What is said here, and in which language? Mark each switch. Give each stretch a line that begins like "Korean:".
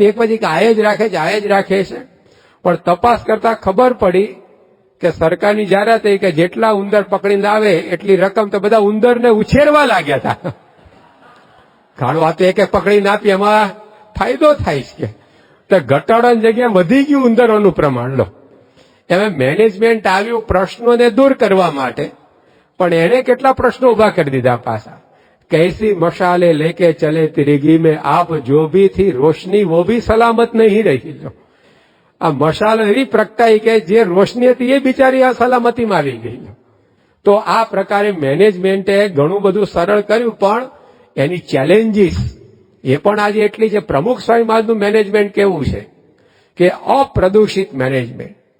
Gujarati: એક પછી આય જ રાખે છે. પણ તપાસ કરતા ખબર પડી કે સરકારની જાહેરાત થઈ કે જેટલા ઉંદર પકડીને આવે એટલી રકમ, તો બધા ઉંદરને ઉછેરવા લાગ્યા હતા. કારણ વાત એક પકડીને આપી એમાં ફાયદો થાય છે, તો ઘટાડાની જગ્યાએ વધી ગયું ઉંદરોનું પ્રમાણ. લો, એમાં મેનેજમેન્ટ આવ્યું પ્રશ્નોને દૂર કરવા માટે, પણ એને કેટલા પ્રશ્નો ઉભા કરી દીધા પાછા.
Hindi: कैसी मशाले लेके चले तिरगी में आप जो भी थी रोशनी वो भी सलामत नहीं रही.
Gujarati: આ મશાલ એવી પ્રગટાઈ કે જે રોશની હતી એ બિચારી આ સલામતીમાં આવી ગઈ. તો આ પ્રકારે મેનેજમેન્ટે ઘણું બધું સરળ કર્યું, પણ એની ચેલેન્જીસ એ પણ આજે એટલી છે. પ્રમુખ સ્વામી મહારાજનું મેનેજમેન્ટ કેવું છે કે અપ્રદૂષિત મેનેજમેન્ટ.